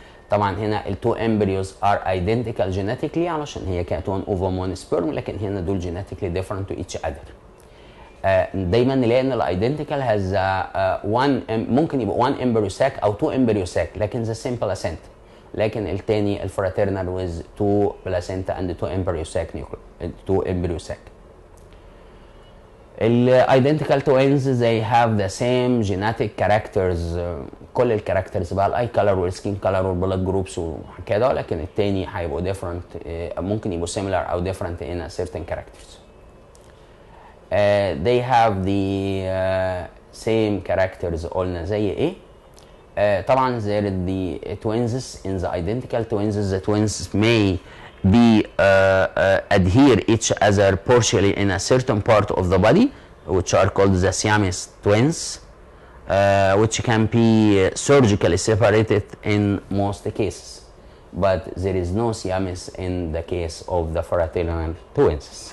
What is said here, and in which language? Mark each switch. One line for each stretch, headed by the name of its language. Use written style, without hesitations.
Arabic: طبعا هنا ال
English: two embryos are identical genetically
Arabic: علشان هي كانت
English: one ovum one sperm،
Arabic: لكن هنا دول
English: genetically different to each other.
Arabic: دايما نلاقي ان الايدنتيكال has one ممكن يبقى one embryo sac او two embryo sac لكن
English: the same placenta،
Arabic: لكن التاني الفراترنال
English: with two placenta and two embryo sac
Arabic: two embryo sac. الايدنتيكال twins
English: they have the same genetic characters،
Arabic: كل الكاركترز بقى الاي كلر والسكين كلر والبلاد جروبس وكده، لكن التاني هيبقوا different ممكن يبقوا similar او different in a certain characters.
English: They have the same characters
Arabic: قلنا زي ايه؟ طبعا
English: there the twins in the identical twins the twins may be adhere each other partially in a certain part of the body which are called the Siamese twins, which can be surgically separated in most cases, but there is no Siamese in the case of the fraternal twins.